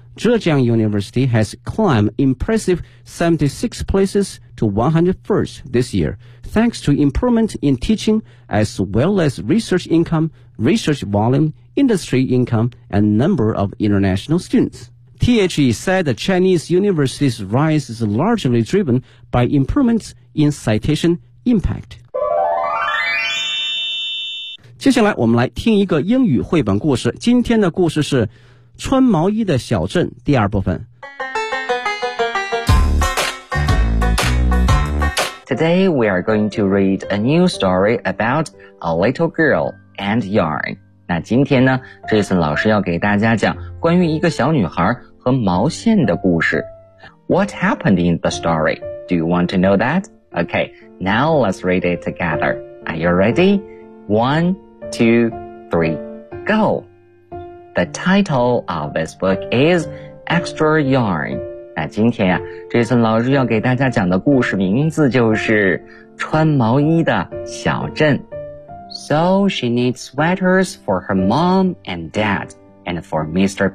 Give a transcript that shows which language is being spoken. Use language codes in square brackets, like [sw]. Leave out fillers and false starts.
[en] Zhejiang University has climbed impressive 76 places to 101st this year, thanks to improvement in teaching as well as research income, research volumeindustry income, and number of international students. THE said the Chinese university's rise is largely driven by improvements in citation impact. [zh] 接下来我们来听一个英语绘本故事，今天的故事是《穿毛衣的小镇》第二部分。 [en] Today we are going to read a new story about a little girl and yarn. [zh] 那今天呢 Jason 老师要给大家讲关于一个小女孩和毛线的故事。 [en] What happened in the story? Do you want to know that? Okay, now let's read it together. Are you ready? 1, 2, 3, go! The title of this book is Extra Yarn. [zh] 那今天啊 Jason 老师要给大家讲的故事名字就是穿毛衣的小镇。 [en] So she needs sweaters for her mom and dad, and for Mr.